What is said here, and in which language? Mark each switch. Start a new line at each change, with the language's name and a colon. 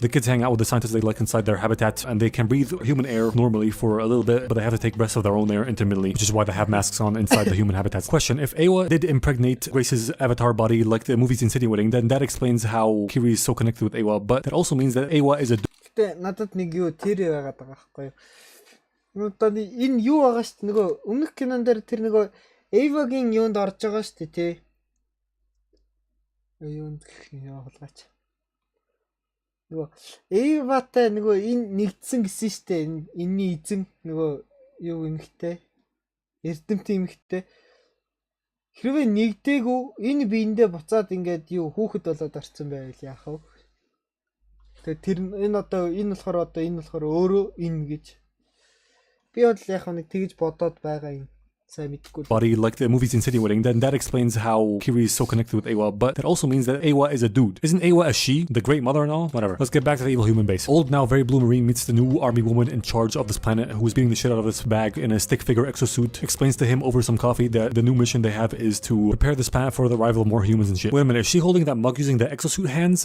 English: The kids hang out with the scientists they like inside their habitat, and they can breathe human air normally for a little bit, but they have to take breaths of their own air intermittently, which is why they have masks on inside the human habitats. Question: if Awa did impregnate Grace's avatar body like the movies Insinuating, then that explains how Kiri is so connected with Awa, but that also means that Awa is a
Mongolian: Гэтэ надад нэг юу тэр байгаад байгаа байхгүй юу. Одоо энэ юу байгаа шүү дээ. Нөгөө өмнөх кинон дээр тэр нөгөө Ava-гийн юунд орж байгаа шүү дээ тий. Юунд яа хулгаач. Нөгөө Ava-тай нөгөө энэ нэгдсэн гэсэн шүү дээ. Энэний эзэн нөгөө юу эмхтэй. Эрдэмтэн эмхтэй. Хэрвээ нэгдээгүй энэ биендээ буцаад ингээд юу хүүхэд болоод орсон байвал яах вэ? Тэгээ тэр энэ болохоор өөрөө энэ гэж би бол яг нэг тэгж бодоод байгаа юм.
English: Body like the movie's insinuating, then that explains how Kiri is so connected with Awa, but that also means that Awa is a dude. Isn't Awa a she, the great mother and all? Whatever. Let's get back to the evil human base. Old, now very blue marine meets the new army woman in charge of this planet who is beating the shit out of this bag in a stick figure exosuit. Explains to him over some coffee that the new mission they have is to prepare this planet for the arrival of more humans and shit. Wait a minute, is she holding that mug using the exosuit hands?